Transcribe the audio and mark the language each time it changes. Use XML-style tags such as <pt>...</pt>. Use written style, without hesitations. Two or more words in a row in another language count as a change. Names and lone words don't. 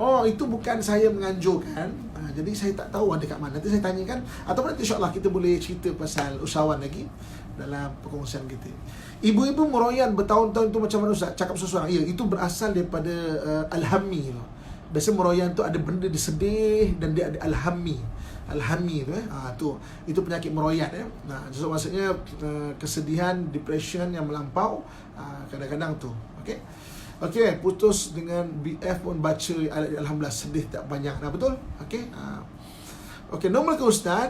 <ms>Itu bukan saya menganjurkan. Jadi saya tak tahu ada kat mana. Nanti saya tanyakan, ataupun nanti</ms> <ar>insya-Allah</ar> <ms>kita boleh cerita pasal usahawan lagi dalam perkongsian kita. Ibu-ibu meroyan bertahun-tahun tu macam mana ustaz? Cakap seseorang. Ya, itu berasal daripada al-hammi tu. Biasa meroyan tu ada benda dia sedih dan dia ada al-hammi. Al-hammi tu itu penyakit meroyat so maksudnya kesedihan, depression yang melampau, kadang-kadang tu. Okey, putus dengan BF pun baca ayat alhamdulillah, sedih tak banyak dah, betul? Okey, normal ke Ustaz?</ms>